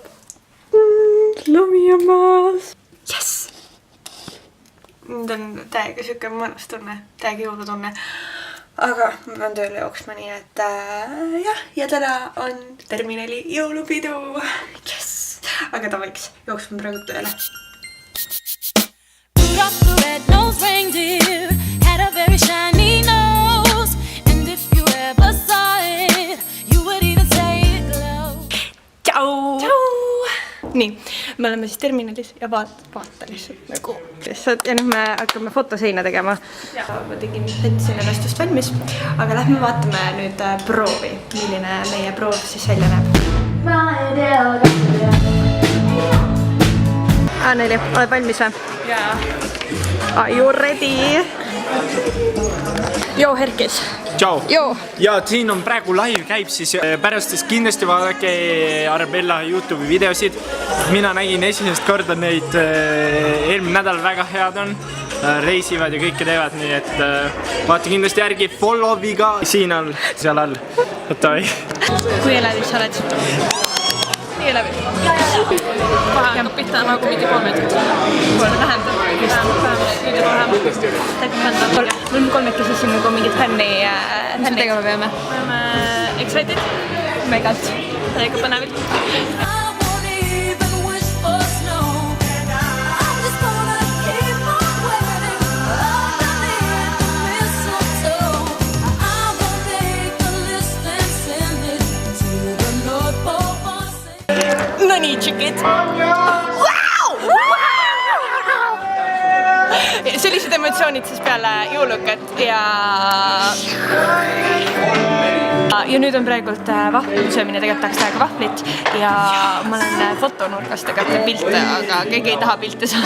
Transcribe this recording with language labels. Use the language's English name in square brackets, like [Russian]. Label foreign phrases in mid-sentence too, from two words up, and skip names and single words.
[Estonian] Lumi on maas. Yes! Nüüd on täiega siuke mõnus tunne, täiega jõulutunne. Aga ma pean tööle jooksma, nii et jah, ja täna on terminali jõulupidu. Yes! Aga davaiks, jooksma praegu tööle. [English] Rudolph the red-nosed reindeer had a very shiny nose, and if you ever saw it, you would even say it glowed. [Estonian] Tšau! Nii, me oleme siis terminalis ja vaata lihtsalt nagu lihtsalt ja nüüd me hakkame fotoseina tegema. Ma tegin sätsin ennast just valmis, aga lähme vaatame nüüd proovi, milline meie proov siis välja näeb. Anneli, oled valmis või? Jaa. [English] Are you ready? [Estonian] Joo, Herkis. Tšau! Joo. Ja siin on praegu live käib, siis pärast siis kindlasti vaadake Arabella YouTube'i videosid. Mina nägin esimest korda neid eelmine nädal, väga head on. Reisivad ja kõike teevad, nii et vaata kindlasti järgi follow'iga siin all, seal all. Oota või? Kui elevil sa oled? Nii elevil. Kohe hakkab pihta nagu mingi 3 meetrit. Vähem. Mul on kolmekesi siin nagu mingid fänni. Mis me tegema peame? Me oleme excited. Megalt. Täiega põnevilt. [English] I won't even wish for snow. I'm just gonna keep on waiting underneath the mistletoe. I will make a list and send it to the North honey chickid. [Estonian] Sellised emotsioonid siis peale jõulukat ja nüüd on praegult vahvli söömine, tegelikult tahaks teha ka vahvlit ja ma olen fotonurgas tegelikult pilte, aga keegi ei taha pilte saada.